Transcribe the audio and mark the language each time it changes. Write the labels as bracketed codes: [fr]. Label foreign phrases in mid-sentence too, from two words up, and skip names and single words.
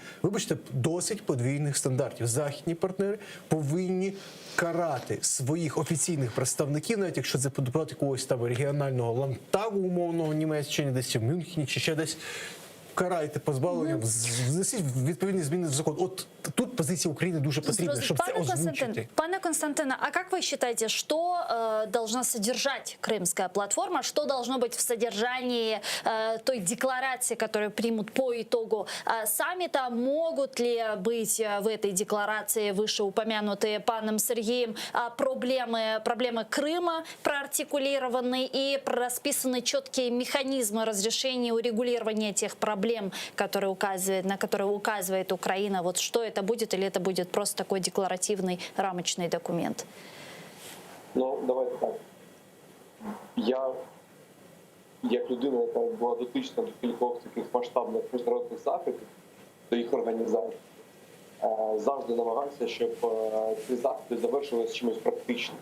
[uk] Вибачте, досить подвійних стандартів. Західні партнери повинні карати своїх офіційних представників, навіть якщо це депутат якогось там регіонального ландтагу умовного в Німеччині, десь в Мюнхені чи ще десь. Карайте позбавленням, внесіть відповідні зміни в закон. От тут [ru] позиция Украины [uk] дуже потрібна, щоб це озвучити. [ru] Пане Константин, а как вы считаете, что должна содержать Крымская платформа? Что должно быть в содержании той декларации, которую примут по итогу саммита? Могут ли быть в этой декларации вышеупомянутые паном Сергеем проблемы Крыма проартикулированы и расписаны четкие механизмы разрешения, урегулирования тех проблем, на которые указывает Украина? Вот что это будет, или это будет просто такой декларативный рамочный документ? Ну, давайте так. [uk] Я, як людина, яка була дотична до кількох таких масштабних міжнародних заходів, до їх організації, завжди намагався, щоб ці заходи завершилися чимось практичним.